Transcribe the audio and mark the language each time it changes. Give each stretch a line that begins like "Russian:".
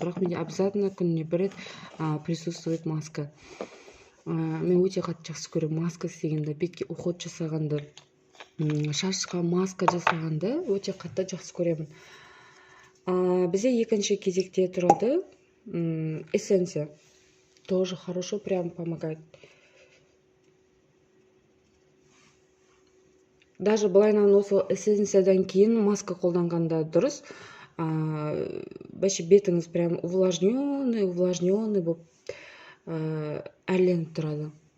Kazakh: Бірақ менде обязательно күніне бір рет присутствует маска. Мен өте қатты жақсы көремін маска істегенді, бетке уход жасағанды, шашқа маска жасағанды өте қатты жақсы көремін. Бізде екінші кезекте тұрады эссенция.
Russian: Тоже хорошо, прям помогает.
Kazakh: Даже былайынан осы эссенциядан кейін маска қолданғанда дұрыс. Бәші бетіңіз
Russian: прям увлажненный
Kazakh: болып әрленіп тұрады.